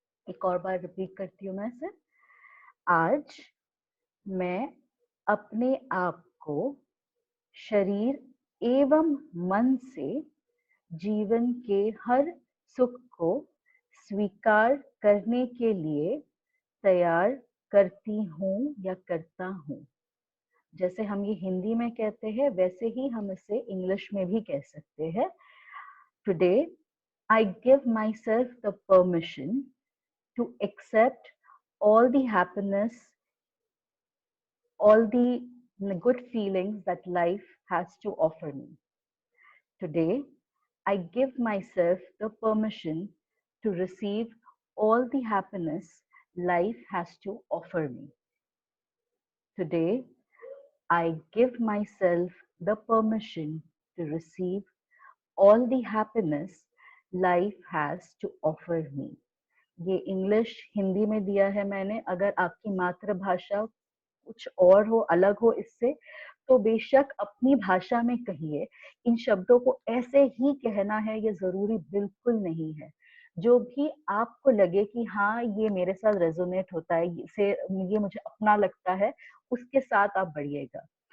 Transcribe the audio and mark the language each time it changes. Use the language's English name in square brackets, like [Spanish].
[Hindi] एक और बार रिपीट करती हूँ मैं इसे। आज मैं अपने आप को शरीर एवं मन से जीवन के हर सुख को स्वीकार करने के लिए तैयार करती हूँ या करता हूँ। जैसे हम ये हिंदी में कहते हैं वैसे ही हम इसे इंग्लिश में भी कह सकते हैं। [English] Today, I give myself the permission to accept all the happiness, all the good feelings that life has to offer me. Today, I give myself the permission to receive all the happiness life has to offer me. Today, I give myself the permission to receive all the happiness life has to offer me. [Hindi] ये English Hindi में दिया है मैंने। अगर आपकी मातृभाषा कुछ और हो, अलग हो इससे, तो बेशक अपनी भाषा में कहिए। इन शब्दों को ऐसे ही कहना है ये जरूरी बिल्कुल नहीं है। जो भी आपको लगे कि हाँ ये मेरे साथ रेजोनेट होता है, ये मुझे अपना लगता है, उसके साथ आप बढ़िएगा।